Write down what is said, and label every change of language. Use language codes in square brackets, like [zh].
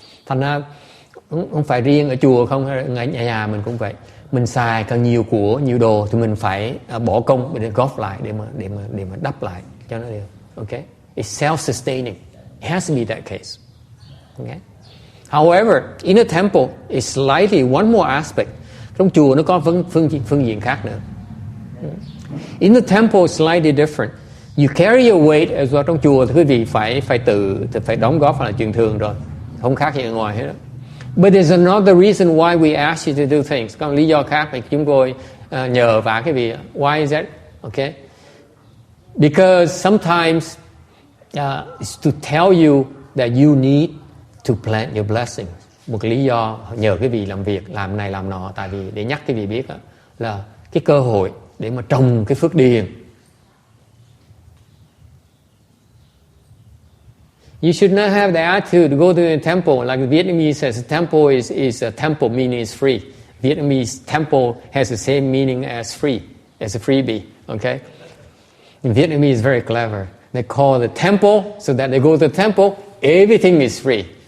[vi] Thành ra không phải riêng ở chùa không, hay ở nhà mình cũng vậy. Mình xài càng nhiều của, nhiều đồ thì mình phải bỏ công để góp lại, để mà đắp lại cho nó đều. [en] Okay? It's self-sustaining. It has to be that case. Okay? However, in a temple is slightly one more aspect. [vi] Trong chùa nó có phương diện khác nữa. [en] In the temple is slightly different. You carry your weight as well. [vi] Trong chùa thì quý vị phải đóng góp là chuyện thường rồi, không khác gì ở ngoài hết đó. [en] But there's another reason why we ask you to do things. [vi] Có lý do khác mà chúng tôi nhờ vả cái vị. [en] Why is that? Okay. Because sometimes it's to tell you that you need to plant your blessings. [vi] Một cái lý do nhờ cái vị làm việc, làm này làm nọ, tại vì để nhắc cái vị biết là cái cơ hội để mà trồng cái phước điền. [en] You should not have the attitude to go to the temple. Like the Vietnamese says, temple is a temple, meaning it's free. Vietnamese temple has the same meaning as free, as a freebie. Okay? In Vietnamese is very clever. They call the temple, so that they go to the temple, everything is free.